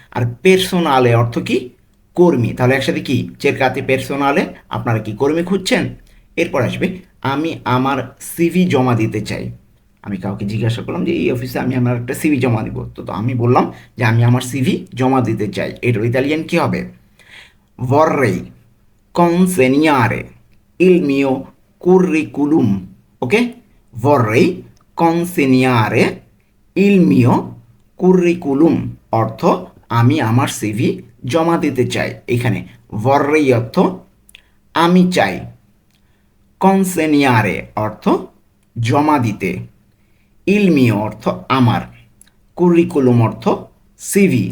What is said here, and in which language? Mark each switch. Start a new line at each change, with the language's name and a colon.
Bangla: আর পের্সোনালে অর্থ কি? কর্মী। তাহলে একসাথে কি?
Italian: চেরকাতে পের্সোনালে
Bangla: আপনারা কি কর্মী খুঁজছেন। এরপর আসবে আমি আমার সিভি জমা দিতে চাই। আমি কাউকে জিজ্ঞাসা করলাম যে এই অফিসে আমি আমার একটা সিভি জমা দিব, তো আমি বললাম যে আমি আমার সিভি জমা দিতে চাই। এটার ইতালিয়ান কি হবে?
Italian: vorrei consegnare il mio curriculum.
Bangla: Ok,
Italian: vorrei consegnare il mio curriculum
Bangla: অর্থ আমি আমার সিভি জমা দিতে চাই। এখানে vorrei অর্থ আমি চাই, consegnare অর্থ জমা দিতে, il mio অর্থ আমার, curriculum অর্থ সিভি।